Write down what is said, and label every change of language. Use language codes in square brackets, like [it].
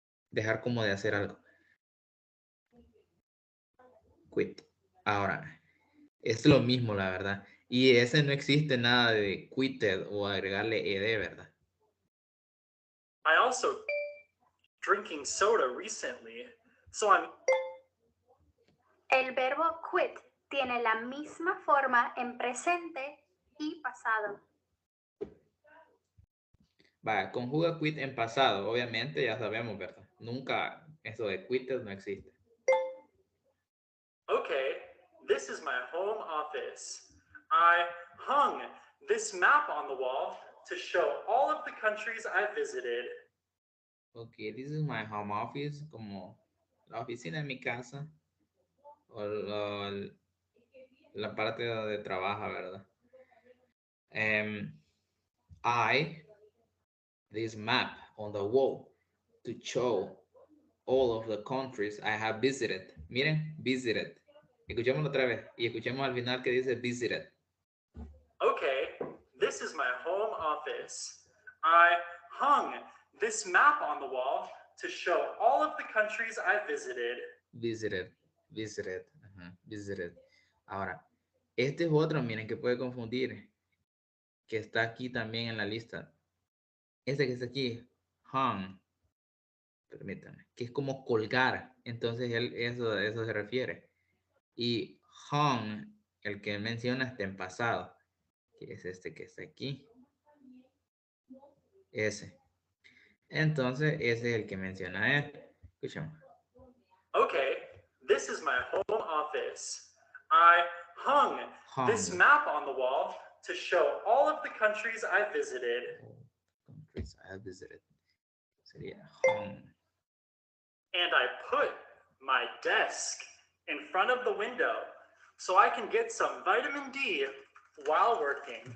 [es] Dejar como de hacer algo. Quit. Ahora, es lo mismo, la verdad. Y ese no existe nada de quitted o agregarle ed, ¿verdad? [en] I also drinking soda recently, so I'm... [es] El verbo quit tiene la misma forma en presente y pasado. Vaya, conjuga quit en pasado, obviamente ya sabemos, ¿verdad? Nunca eso de quitted no existe. [en] Okay, this is my home office. I hung this map on the wall to show all of the countries I visited. Ok, this is my home office, [es] como la oficina de mi casa, o la parte donde trabaja, ¿verdad? [en] This map on the wall to show all of the countries I have visited. [es] Miren, visited. Escuchémoslo otra vez y escuchemos al final que dice visited. [en] Okay, this is my home office. I hung this map on the wall to show all of the countries I visited. Visited, visited, visited. [es] Ahora, este es otro, miren, que puede confundir, que está aquí también en la lista. Este que está aquí, hung, permítanme, que es como colgar. Entonces, eso se refiere. Y hung, el que menciona está en pasado, que es este que está aquí. Ese. Entonces, ese es el que menciona él. Escuchemos. [en] Okay, this is my home office. I hung this Hung. map on the wall to show all of the countries I visited. Countries I have visited. [es] Sería hung. [en] And I put my desk in front of the window so I can get some vitamin D while working.